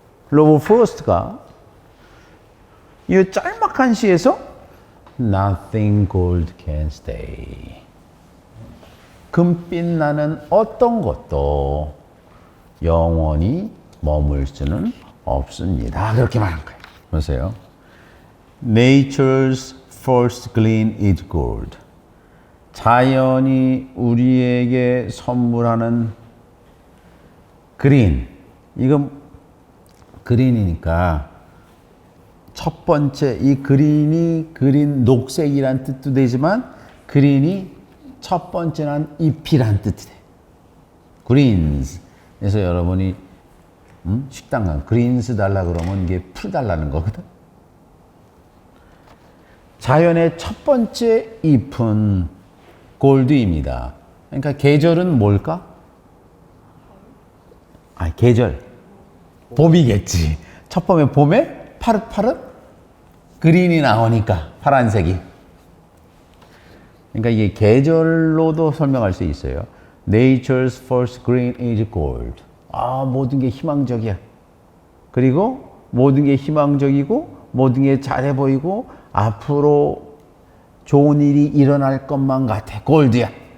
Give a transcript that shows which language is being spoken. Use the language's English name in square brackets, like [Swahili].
[Korean] 로버트 프로스트가 이 짤막한 시에서 [English] Nothing gold can stay. [Korean] 금빛 나는 어떤 것도 영원히 머물 수는 없습니다. 그렇게 말한 거예요. 보세요. [English] Nature's first gleam is gold. [Korean] 자연이 우리에게 선물하는 그린. 이건 그린이니까 첫 번째 이 그린 녹색이란 뜻도 되지만 그린이 첫 번째는 잎이란 뜻이 돼. 그린스. 그래서 여러분이 식당 가면 그린스 달라 그러면 이게 풀 달라는 거거든. 자연의 첫 번째 잎은 골드입니다. 그러니까 계절은 뭘까? 계절. 봄이겠지. 첫 번째 봄에 파릇파릇 그린이 나오니까 파란색이. 그러니까 이게 계절로도 설명할 수 있어요. [English] Nature's first green is gold. [Korean] 모든 게 희망적이야. 그리고 모든 게 희망적이고 모든 게 잘해 보이고 앞으로 좋은 일이 일어날 것만 같아. 골드야.